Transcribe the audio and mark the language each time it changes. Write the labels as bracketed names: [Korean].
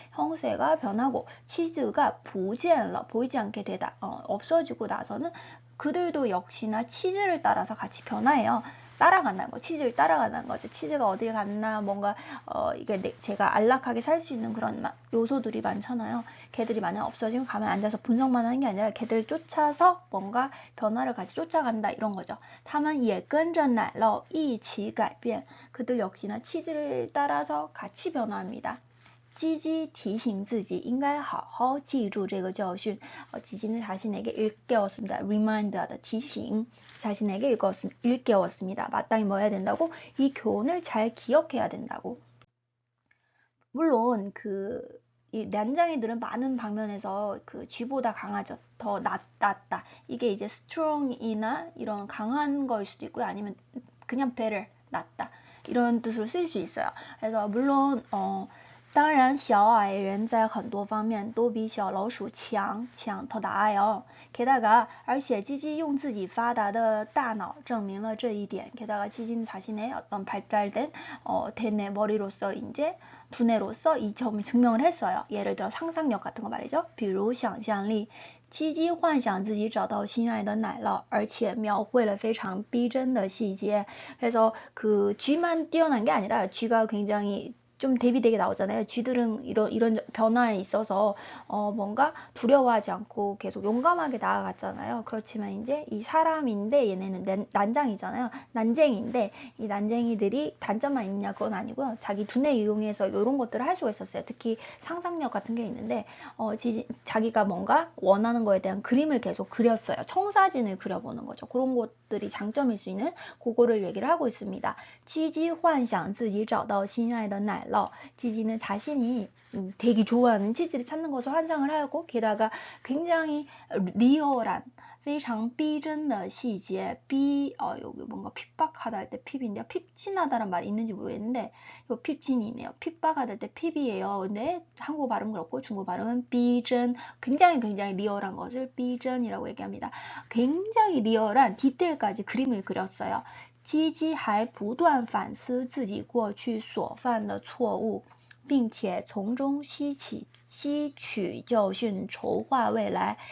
[Korean] 형세가 변하고 치즈가 보이지 않게 되다 없어지고 나서는 그들도 역시나 치즈를 따라서 같이 변화해요. 따라간다는 거, 치즈를 따라간다는 거죠. 치즈가 어딜 갔나, 뭔가, 이게 제가 안락하게 살 수 있는 그런 요소들이 많잖아요. 걔들이 만약 없어지면 가만 앉아서 분석만 하는 게 아니라 걔들을 쫓아서 뭔가 변화를 같이 쫓아간다, 이런 거죠. [Chinese] 他们也跟着奶酪一起改变. [Korean] 그들 역시나 치즈를 따라서 같이 변화합니다. [Chinese] 鸡鸡提醒自己应该好好记住这个教训. [Korean] 지지는 자신에게 일깨웠습니다. [English] reminder, 提醒. [Korean] 자신에게 일깨웠습니다. 마땅히 뭐 해야 된다고? 이 교훈을 잘 기억해야 된다고. 물론 이 난장이들은 많은 방면에서 그 쥐보다 강하죠. 더 낫다. 이게 이제 strong이나 이런 강한 거일 수도 있고요. 아니면 그냥 better, 낫다. 이런 뜻으로 쓸 수 있어요. 그래서 물론 [Chinese] 当然小矮人在很多方面都比小老鼠强 [Korean] 더 나아요. 게다가 [Chinese] 而且 찌찌用自己发达的大脑证明了这一点. [Korean] 게다가 찌찌는 자신의 어떤 발달된 대뇌 머리로서 이제 두뇌로서 이 점을 증명을 했어요. 예를 들어 상상력 같은 거 말이죠. [Chinese] 比如想象力七七幻想自己找到心爱的奶酪，而且描绘了非常逼真的细节。 [Korean] 그래서 그 쥐만 뛰어난 게 아니라 쥐가 굉장히 좀 대비되게 나오잖아요. 쥐들은 이런 변화에 있어서 뭔가 두려워하지 않고 계속 용감하게 나아갔잖아요. 그렇지만 이제 이 사람인데 얘네는 난장이잖아요. 난쟁인데 이 난쟁이들이 단점만 있냐 그건 아니고요. 자기 두뇌 이용해서 이런 것들을 할 수가 있었어요. 특히 상상력 같은 게 있는데 자기가 뭔가 원하는 거에 대한 그림을 계속 그렸어요. 청사진을 그려보는 거죠. 그런 것들이 장점일 수 있는 그거를 얘기를 하고 있습니다. [Chinese] 积极幻想自己找到心爱的奶酪 [Korean] 지지는 자신이 되게 좋아하는 치즈를 찾는 것을 환상을 하고 게다가 굉장히 리얼한 [Chinese] 非常逼真的细节 [Korean] 여기 뭔가 핍박하다 할 때 핍인데요. 핍진하다란 말이 있는지 모르겠는데 이거 핍진이네요. 핍박하다 할 때 핍이에요. 근데 한국어 발음은 그렇고 중국어 발음은 삐真굉장히 리얼한 것을 삐전이라고 얘기합니다. 굉장히 리얼한 디테일까지 그림을 그렸어요. [Chinese] 积极还不断反思自己过去所犯的错误，并且从中吸取教训，筹划未来。